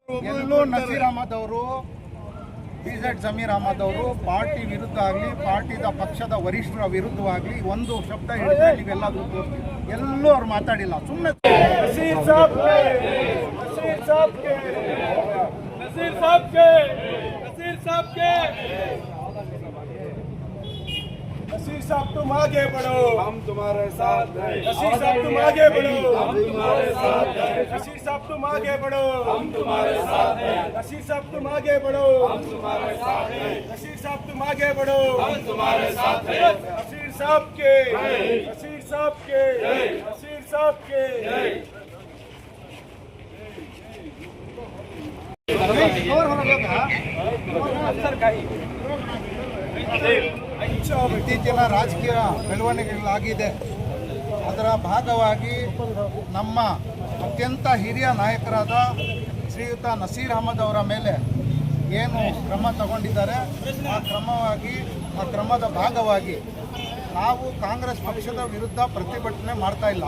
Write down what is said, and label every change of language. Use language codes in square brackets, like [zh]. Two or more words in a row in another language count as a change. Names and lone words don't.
[kn] ಎಲ್ಲೂ ನಸೀರ್ ಅಹಮದ್ ಅವರು ಬಿಜೆಡ್ ಜಮೀರ್ ಅಹಮದ್ ಅವರು ಪಾರ್ಟಿ ವಿರುದ್ಧ ಆಗಲಿ ಪಾರ್ಟಿದ ಪಕ್ಷದ ವರಿಷ್ಠರ ವಿರುದ್ಧವಾಗಲಿ ಒಂದು ಶಬ್ದ ಹೇಳಿದ್ರೆ ನೀವೆಲ್ಲರೂ ತೋರಿಸ್ತೀವಿ. ಎಲ್ಲೂ ಅವ್ರು ಮಾತಾಡಿಲ್ಲ. ಸುಮ್ಮನೆ [hi] नसीर साहब तुम आगे बढ़ो, हम तुम्हारे साथ हैं। नसीर साहब तुम आगे बढ़ो, हम तुम्हारे साथ हैं। नसीर साहब तुम आगे बढ़ो, हम तुम्हारे साथ हैं। नसीर साहब तुम आगे बढ़ो, हम तुम्हारे साथ हैं। नसीर साहब तुम आगे बढ़ो, हम तुम्हारे साथ हैं। नसीर साहब के, नसीर साहब के, नसीर साहब के। [kn] ಇತ್ತೀಚಿನ ರಾಜಕೀಯ ಬೆಳವಣಿಗೆಗಳಾಗಿದೆ. ಅದರ ಭಾಗವಾಗಿ ನಮ್ಮ ಅತ್ಯಂತ ಹಿರಿಯ ನಾಯಕರಾದ ಶ್ರೀಯುತ ನಸೀರ್ ಅಹಮದ್ ಅವರ ಮೇಲೆ ಏನು ಕ್ರಮ ತಗೊಂಡಿದ್ದಾರೆ, ಆ ಕ್ರಮದ ಭಾಗವಾಗಿ ನಾವು ಕಾಂಗ್ರೆಸ್ ಪಕ್ಷದ ವಿರುದ್ಧ ಪ್ರತಿಭಟನೆ ಮಾಡ್ತಾ ಇಲ್ಲ.